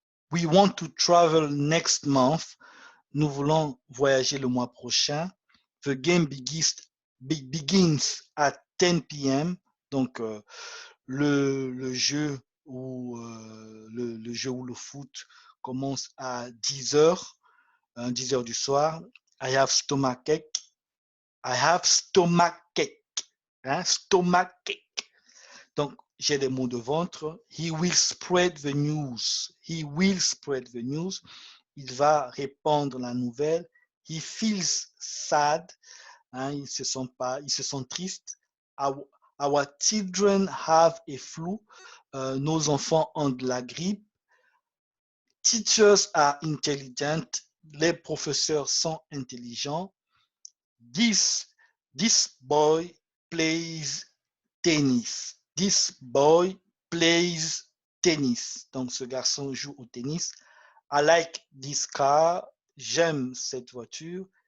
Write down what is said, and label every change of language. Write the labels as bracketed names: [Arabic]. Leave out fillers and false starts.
[English] We want to travel next month. [French] Nous voulons voyager le mois prochain. [English] The game begins at 10 p.m. [French] Donc, le jeu où le jeu ou le foot commence à 10 heures, 10 heures du soir. [English] I have stomachache. I have stomachache. [French] Hein, stomachache. Donc, j'ai des maux de ventre. [English] He will spread the news. He will spread the news. [French] Il va répandre la nouvelle. [English] He feels sad. [French] Hein, ils se sentent tristes. [English] Our children have a flu. [French] Nos enfants ont de la grippe. [English] Teachers are intelligent. [French] Les professeurs sont intelligents. [English] This boy plays tennis. This boy plays tennis. [French] Donc, ce garçon joue au tennis. [English] I like this car. [French] J'aime cette voiture.